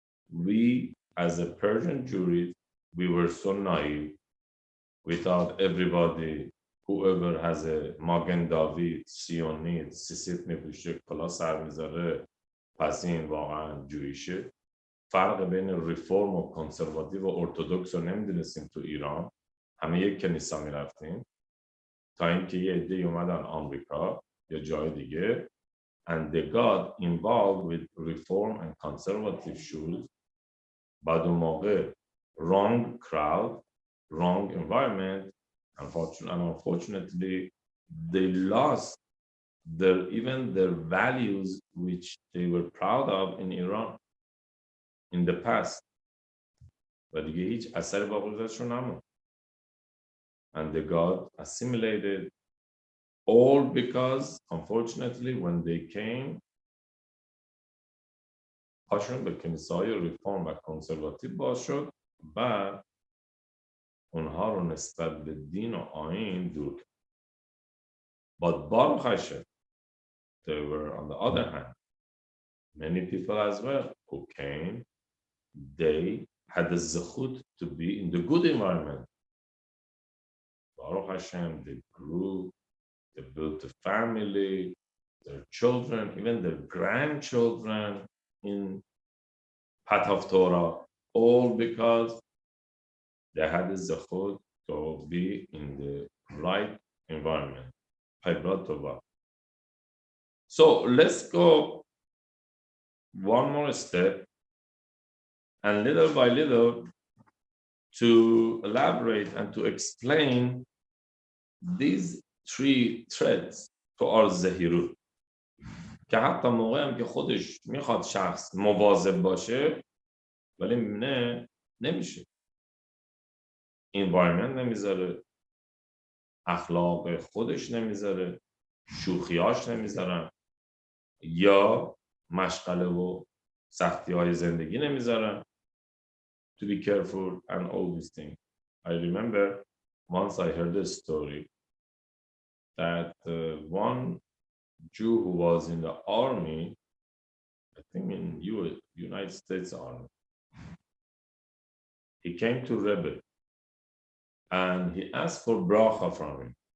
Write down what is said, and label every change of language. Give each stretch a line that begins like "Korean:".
English: We, as a Persian Jewry, we were so naive. We thought everybody, whoever has a Magen David, Sionit,
Persian: سیسیف میپوشه، کلا سر میذاره، پس این واقعا جویشه. فرق بین ریفورم و کنسرواتیو و ارتودکس رو نمیدونستیم تو ایران. همه یک کنیسا میرفتیم تا اینکه یه عده‌ای اومدن آمریکا یا جای دیگه
English: and they got involved with reform and conservative schools.
Persian: بعد اون موقع
English: wrong crowd, wrong environment, unfortunately, they lost even their values which they were proud of in Iran in the past.
Persian: و دیگه هیچ اثر باقی ازشون نموند.
English: and they got assimilated, all because, unfortunately, when they came,
Persian: پاشون به کنیسه‌های ریفورم و کنسرواتیو باز شد و اونها رو نسبت به دین و آیین دور کرد.
English: But Baruch Hashem, there were, on the other hand, many people as well who came, they had the zechut to be in the good environment. Baruch Hashem, they grew, they built a family, their children, even their grandchildren in path of Torah, all because they had the zechut to be in the right environment. So let's go one more step, and little by little to elaborate and to explain these three threads to our zehirut.
Persian: که حتی موقعی هم که خودش میخواد شخص مواظب باشه ولی نمیشه. environment نمیذاره، اخلاق خودش نمیذاره، شوخیاش نمیذارن، یا مشغله و سختی های زندگی نمیذارن.
English: To be careful and all these things. I remember once I heard a story that one Jew who was in the army, I think in United States Army, he came to Rabbi and he asked for bracha from him.